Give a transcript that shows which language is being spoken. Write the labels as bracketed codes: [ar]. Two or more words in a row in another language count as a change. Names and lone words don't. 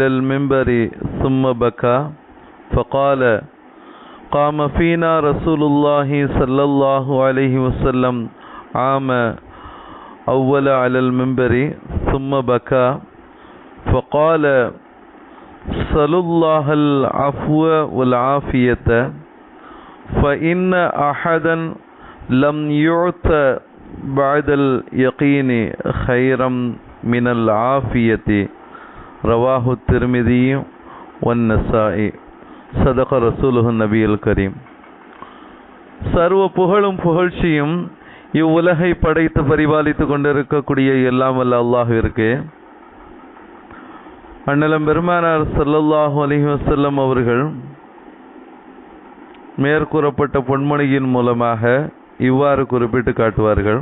[ar] المنبر ثم بكى فقال: قام فينا رسول الله صلى الله عليه وسلم عام أول على المنبر ثم بكى فقال: صلوا الله العفو والعافية فإن أحدا لم يعط بعد اليقين خيرا من العافية. رواه الترمذي والنسائي. صدق رسوله النبي الكريم. [ta] சர்வ புகழும் புகழ்ச்சியும் இவ்வுலகை படைத்து பரிபாலித்து கொண்டிருக்கக்கூடிய எல்லாம் வல்ல அல்லாஹ்விற்கு, அண்ணலம் பெருமானார் [ar] صلى الله عليه وسلم [ta] அவர்கள் மேற்கூறப்பட்ட பொன்மொழியின் மூலமாக இவ்வாறு குறிப்பிட்டு காட்டுவார்கள்.